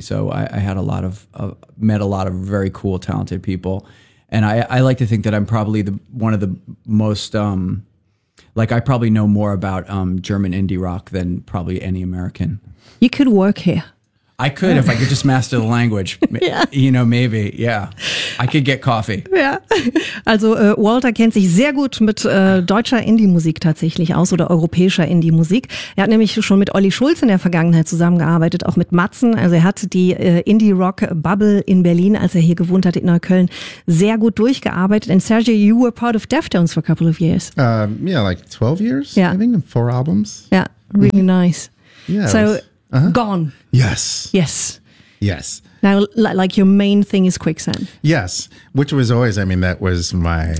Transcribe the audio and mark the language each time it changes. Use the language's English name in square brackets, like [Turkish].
[English] So I had a lot of met a lot of very cool, talented people, and I like to think that I'm probably one of the most I probably know more about German indie rock than probably any American. You could work here. I could if I could just master the language. Yeah. You know, maybe, yeah. I could get coffee. [German] Ja. Also Walter kennt sich sehr gut mit deutscher Indie-Musik tatsächlich aus oder europäischer Indie-Musik. Er hat nämlich schon mit Olli Schulz in der Vergangenheit zusammengearbeitet, auch mit Madsen. Also er hat die Indie-Rock-Bubble in Berlin, als er hier gewohnt hat in Neukölln, sehr gut durchgearbeitet. [English] And Sergio, you were part of Deftones for a couple of years. Like 12 years, yeah. I think, and 4 albums. Yeah, really nice. Yeah, so. Uh-huh. Gone. Yes. Yes. Yes. Now, like your main thing is Quicksand. Yes. Which was always, I mean, that was my...